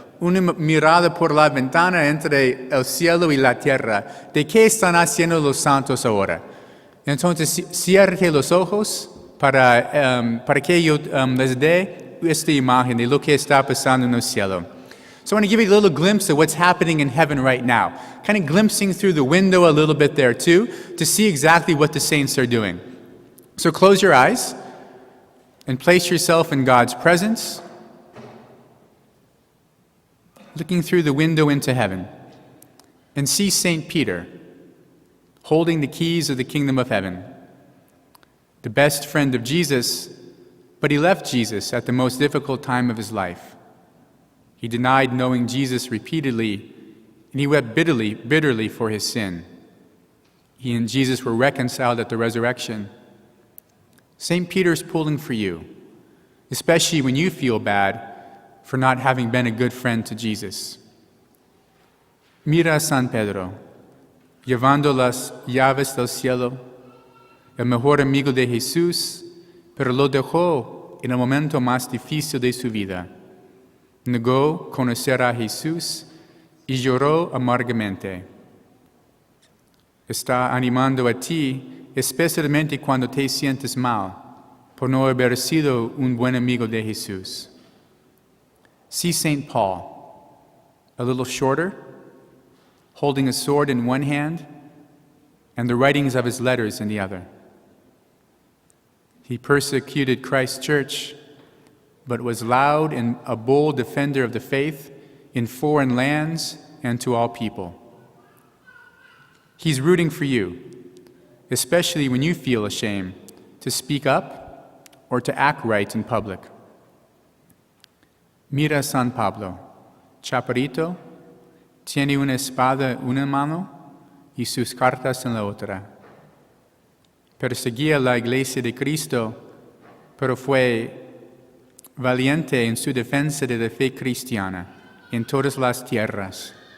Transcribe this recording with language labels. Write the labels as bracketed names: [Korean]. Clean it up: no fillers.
[Spanish] Una mirada por la ventana entre el cielo y la tierra. ¿De qué están haciendo los santos ahora? Entonces, cierre los ojos para que yo les dé esta imagen de lo que está pasando en el cielo. [English] So I want to give you a little glimpse of what's happening in heaven right now. Kind of glimpsing through the window a little bit there too, to see exactly what the saints are doing. So close your eyes and place yourself in God's presence, looking through the window into heaven, and see St. Peter holding the keys of the kingdom of heaven. The best friend of Jesus, but he left Jesus at the most difficult time of his life. He denied knowing Jesus repeatedly, and he wept bitterly for his sin. He and Jesus were reconciled at the resurrection. St. Peter's pulling for you, especially when you feel bad for not having been a good friend to Jesus. [Spanish] Mira a San Pedro, llevando las llaves del cielo, el mejor amigo de Jesús, pero lo dejó en el momento más difícil de su vida. Negó conocer a Jesús y lloró amargamente. Está animando a ti, especialmente cuando te sientes mal, por no haber sido un buen amigo de Jesús. [English] See St. Paul, a little shorter, holding a sword in one hand and the writings of his letters in the other. He persecuted Christ's church, but was loud and a bold defender of the faith in foreign lands and to all people. He's rooting for you, especially when you feel ashamed to speak up or to act right in public. [Spanish] Mira San Pablo, chaparrito, tiene una espada en una mano y sus cartas en la otra. Perseguía la iglesia de Cristo, pero fue valiente en su defensa de la fe cristiana en todas las tierras.